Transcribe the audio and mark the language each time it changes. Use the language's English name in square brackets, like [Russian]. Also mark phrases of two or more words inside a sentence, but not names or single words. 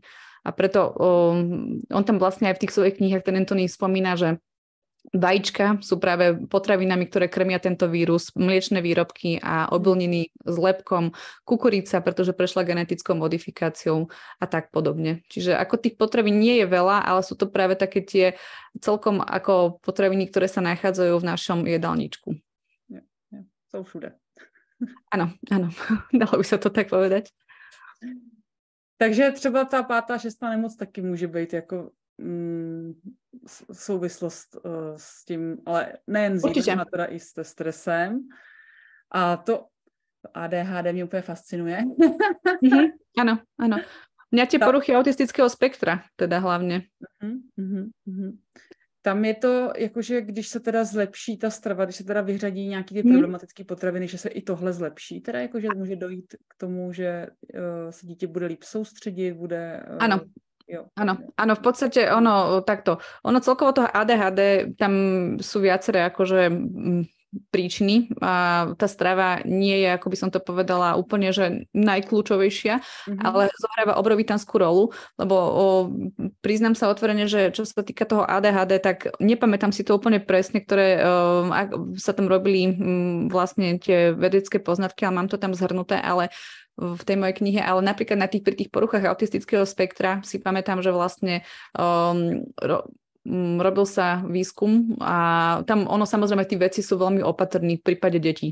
[Slovak] A preto on tam vlastne aj v tých svojich knihách ten Anthony spomína, že vajíčka sú práve potravinami, ktoré krmia tento vírus, mliečne výrobky a obilniny s lepkom, kukurica, pretože prešla genetickou modifikáciou a tak podobne. Čiže ako tých potravín nie je veľa, ale sú to práve také tie celkom ako potraviny, ktoré sa nachádzajú v našom jedálničku. [Czech] Sú všude. [Slovak] Áno, dalo by sa to tak povedať. [Czech] Takže třeba ta 5. 6. nemoc taky může být jako souvislost s tím, ale nejen s jídlem, teda i se stresem. A to ADHD mě úplně fascinuje. [Slovak] Áno. Mňa tie poruchy autistického spektra, teda hlavne. [Czech] Tam je to, jakože když se teda zlepší ta strava, když se teda vyřadí nějaký ty problematické potraviny, že se i tohle zlepší, teda jakože může dojít k tomu, že se dítě bude líp soustředit, bude... [Slovak] Áno. Áno, v podstate takto. Ono celkovo toho ADHD, tam sú viaceré akože príčiny a tá strava nie je, ako by som to povedala, úplne, že najkľúčovejšia, ale zohráva obrovitanskú rolu, lebo priznám sa otvorene, že čo sa týka toho ADHD, tak nepamätám si to úplne presne, ktoré sa tam robili vlastne tie vedecké poznatky, ale mám to tam zhrnuté, ale v tej mojej knihe, ale napríklad pri tých poruchách autistického spektra si pamätám, že vlastne robil sa výskum a tam samozrejme tí veci sú veľmi opatrní v prípade detí.